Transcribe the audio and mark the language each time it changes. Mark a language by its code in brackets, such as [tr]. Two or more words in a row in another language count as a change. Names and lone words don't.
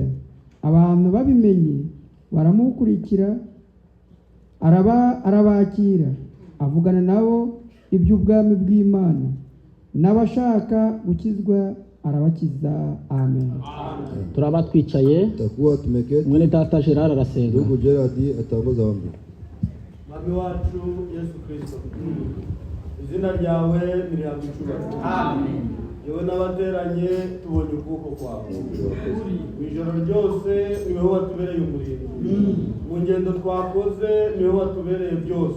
[rw] Abantu babimenye baramukurikira, arabakira, avugana nabo iby'ubwami bw'Imana, n'abashaka gukizwa arabakiza. Amen. Turaba twicaye, [sw] takuwa tumeketi. [rw] mwene data Gerard arasenga. [sw] Ndugu Gerard atangoza ombi. [rw] Mwami wacu Yesu Kristo, izina ryawe nirihabwe icyubahiro. Amen. Yewe n'abateranye tubonye ukuboko kwawe, mu ijoro ryose niwe watubereye umurinzi, mu ngendo twakoze niwe watubereye byose.